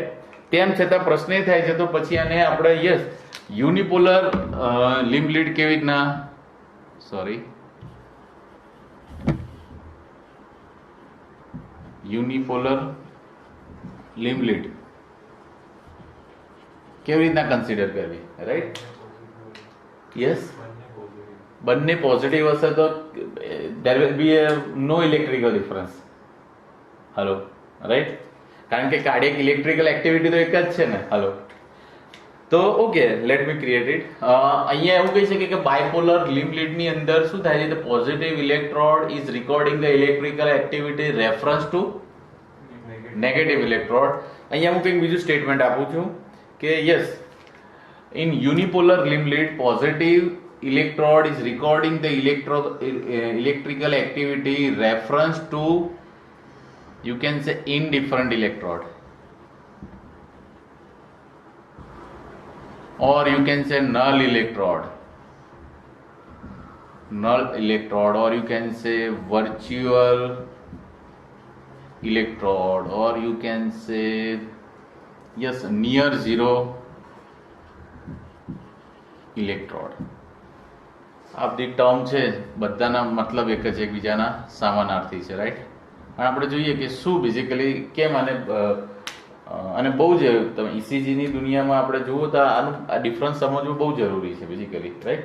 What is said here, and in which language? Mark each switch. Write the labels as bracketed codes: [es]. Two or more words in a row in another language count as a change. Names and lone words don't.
[gu] તેમ છતાં પ્રશ્ન એ થાય છે તો પછી આને આપણે યસ [en] unipolar limb lead [gu] કેવી રીતના, સોરી [en] unipolar limb lead [gu] કેવી રીતના કન્સિડર કરવી, રાઈટ. [en] યસ, [gu] બંને પોઝિટિવ હશે તો [en] there will be no electrical difference. [gu] હલો, રાઈટ, કારણ કે [en] cardiac electrical activity [gu] તો એક જ છે ને. [en] હલો, તો okay, let me create it. [gu] અહીંયા એવું કહી શકીએ કે [en] bipolar limb lead [gu] ની અંદર શું થાય છે, [en] positive electrode is recording the electrical activity reference to negative electrode. [gu] અહીંયા હું કંઈક બીજું સ્ટેટમેન્ટ આપું છું કે [en] yes in unipolar limb lead positive electrode is recording the electrical activity reference to, you can say, indifferent electrode, or you can say null electrode, or you can say virtual electrode, or you can say yes near zero ઇલેક્ટ્રોડ. [gu] આ બધી ટર્મ છે બધાના મતલબ એક જ એકબીજાના સમાનાર્થી છે, રાઈટ. પણ આપણે જોઈએ કે શું બેઝિકલી કેમ અને બહુ જ તમે ઇસીજીની દુનિયામાં આપણે જુઓ તો આનું આ ડિફરન્સ સમજવું બહુ જરૂરી છે બેઝિકલી, રાઈટ.